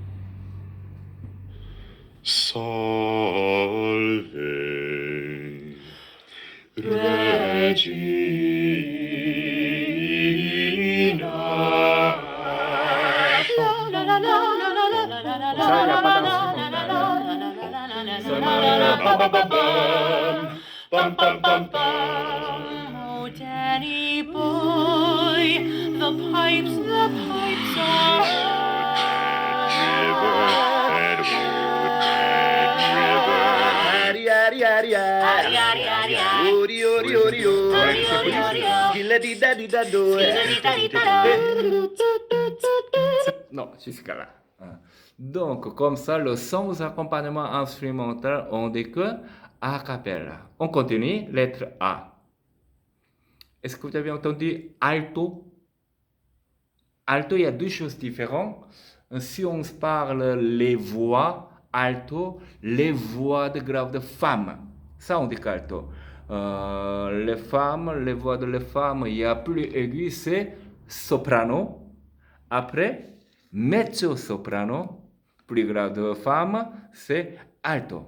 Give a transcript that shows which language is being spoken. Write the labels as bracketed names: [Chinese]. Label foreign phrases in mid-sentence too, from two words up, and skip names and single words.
[Latin] Salve, Regina. [French] Ça, il n'y a pas d'instrumental. Bam, bam, bam, bam, bam. [English] Oh, Danny boy, the pipes are [French] Non, jusqu'à là. Donc, comme ça, le sans accompagnement instrumental, on dit que [Italian] a cappella. [French] On continue, lettre A. Est-ce que vous avez entendu alto? Alto, il y a deux choses différentes. Si on se parle les voix, alto, les voix de grave de femmes. Ça, on dit qu'alto. Les femmes, les voix de les femmes, il y a plus aigu, c'est soprano. Après, mezzo-soprano, plus grave de femme, c'est alto.